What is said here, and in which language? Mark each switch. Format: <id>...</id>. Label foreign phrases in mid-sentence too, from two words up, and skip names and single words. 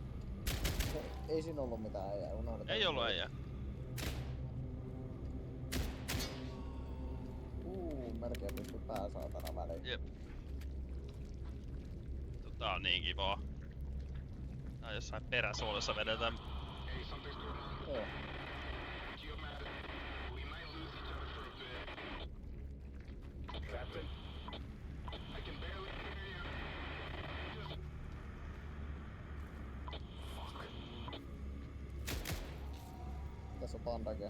<fi>Ei siinä ollu mitään äijää, unohdetaan. Ei ollu äijää. Melkein pysty pää saatana väliin. Jep. Tää on niin kivaa. Tää jossain peräsuolessa vedetään.</fi> <en>Hey, something's going on.</en> <fi>Joo.</fi> <en>Geomat, we might lose each other for a bit. Captain? I can barely hear you. Fuck.</en> <fi>Tässä on pandage.</fi>